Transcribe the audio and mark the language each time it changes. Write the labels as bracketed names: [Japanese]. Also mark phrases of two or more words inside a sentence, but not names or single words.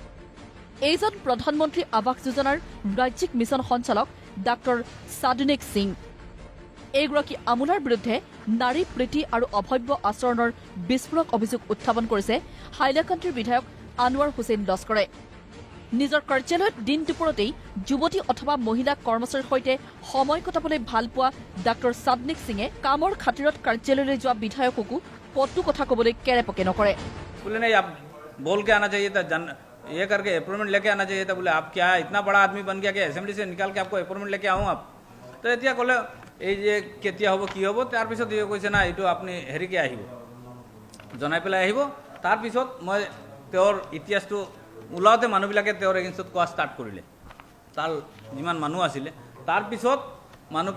[Assamese] এইজন প্ৰধানমন্ত্ৰী আৱাস যোজনাৰ ৰাজ্যিক মিছন সঞ্চালক ডাক্তৰ সাধনেক সিং এইগৰাকী আমোলাৰ বিৰুদ্ধে নাৰী প্ৰীতি আৰু অভব্য আচৰণৰ বিস্ফোৰক অভিযোগ উত্থাপন কৰিছে হাইলাকান্দিৰ বিধায়ক আনোৱাৰ হুছেইন লস্কৰে নিজৰ কাৰ্যালয়ত দিন দুপৰতেই যুৱতী অথবা মহিলা কৰ্মচাৰীৰ সৈতে সময় কটাবলৈ ভাল পোৱা ডাক্তৰ সাধনেক সিঙে কামৰ খাতিৰত কাৰ্যালয়লৈ যোৱা বিধায়ককো কটু কথা ক'বলৈ কেৰেপকে নকৰে [Hindi] बोले नहीं आप बोल के आना चाहिए था ये करके अपॉइंटमेंट लेके आना चाहिए था बोले आप क्या इतना बड़ा आदमी बन गया कि असेंबली से निकाल के आपको अपॉइंटमेंट लेके आऊँ आप तो [Assamese] এতিয়া ক'লে এই যে কেতিয়া হ'ব কি হ'ব তাৰপিছত ইয়ে কৈছে না এইটো আপুনি হেৰিকে আহিব জনাই পেলাই আহিব তাৰপিছত মই তেওঁৰ ইতিহাসটো ওলাওতে মানুহবিলাকে তেওঁৰ এগেইনষ্টত কোৱা ষ্টাৰ্ট কৰিলে তাৰ যিমান মানুহ আছিলে তাৰপিছত মানুহ